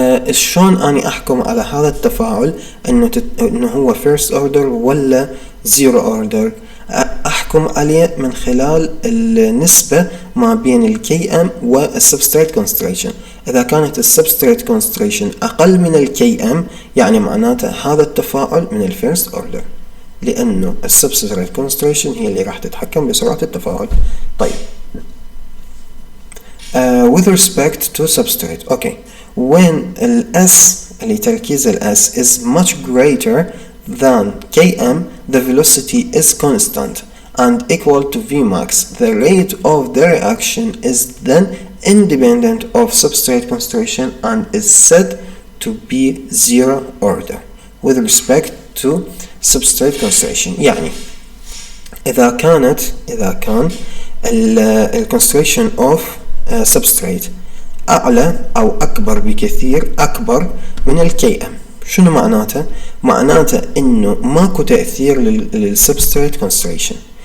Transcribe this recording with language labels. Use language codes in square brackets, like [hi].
[ar] شلون أني أحكم على هذا التفاعل إنه هو first order ولا zero order؟ أحكم عليه من خلال النسبة ما بين الكي ام والسبستريت concentration. إذا كانت السبستريت concentration أقل من الكي ام يعني معناته هذا التفاعل من الفيرست order، لأنه السبستريت concentration هي اللي راح تتحكم بسرعة التفاعل. طيب [en] with respect to substrate, okay, when S [ar] اللي تركيز [en] S is much greater than Km, the velocity is constant and equal to Vmax. The rate of the reaction is then independent of substrate concentration and is said to be zero order with respect to substrate concentration. [ar] يعني إذا كان [en] concentration of substrate [ar] أعلى أو أكبر بكثير أكبر من الكي ام، شنو معناته؟ معناته إنه ماكو تأثير للسبستريت concentration.